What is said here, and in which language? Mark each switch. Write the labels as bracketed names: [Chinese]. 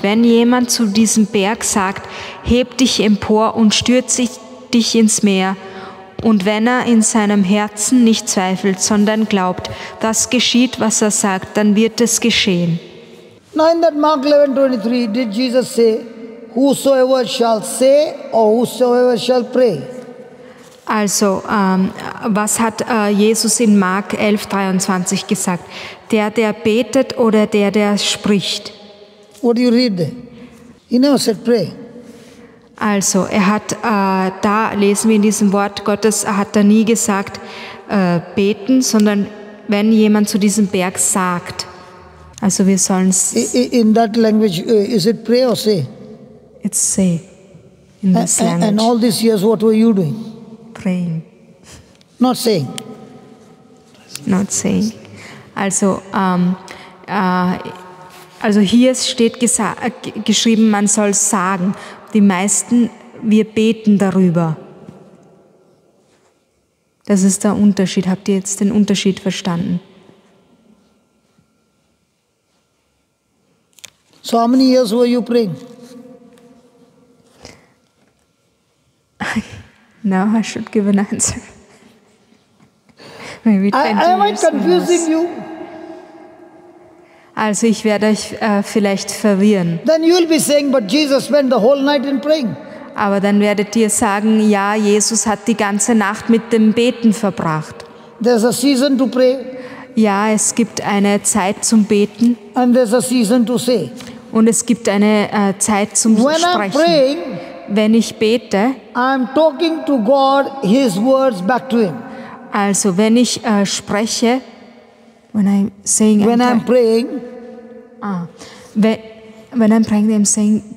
[German] Wenn jemand zu diesem Berg sagt, heb dich empor und stürze dich ins Meer, und wenn er in seinem Herzen nicht zweifelt, sondern glaubt, das geschieht, was er sagt, dann wird es geschehen. [English] Now in that Mark 11:23, did Jesus say, whosoever shall say or whosoever shall pray? [German] Also, was hat Jesus in Mark 11:23 gesagt? Der betet oder der spricht? [English] What do you read there? He never said pray. [German] Also, er hat, da lesen wir in diesem Wort Gottes, hat er nie gesagt beten, sondern wenn jemand zu diesem Berg sagt. Also wir sollen es... [English] In that language, is it pray or say? It's say, in this language. And all these years, what were you doing? Praying. Not saying. Not saying. [German] Also, also hier steht geschrieben, man soll sagen. Die meisten, wir beten darüber. Das ist der Unterschied. Habt ihr jetzt den Unterschied verstanden? [English] So how many years were you praying? Now I should give an answer. Maybe 20 Am I years confusing you? [German] Also ich werde euch vielleicht verwirren. [English] Then you will be saying, but Jesus spent the whole night in praying. [German] Aber dann werdet ihr sagen, ja, Jesus hat die ganze Nacht mit dem Beten verbracht. [English] There's a season to pray. [German] Ja, es gibt eine Zeit zum Beten. [English] And there's a season to say. [German] Und es gibt eine Zeit zum [English] When I'm [German] Sprechen. [English] praying, [German] Wenn ich bete, [English] I'm talking to God, His words back to Him. [German] also wenn ich spreche, [English] when I'm praying, when I'm praying, I'm saying.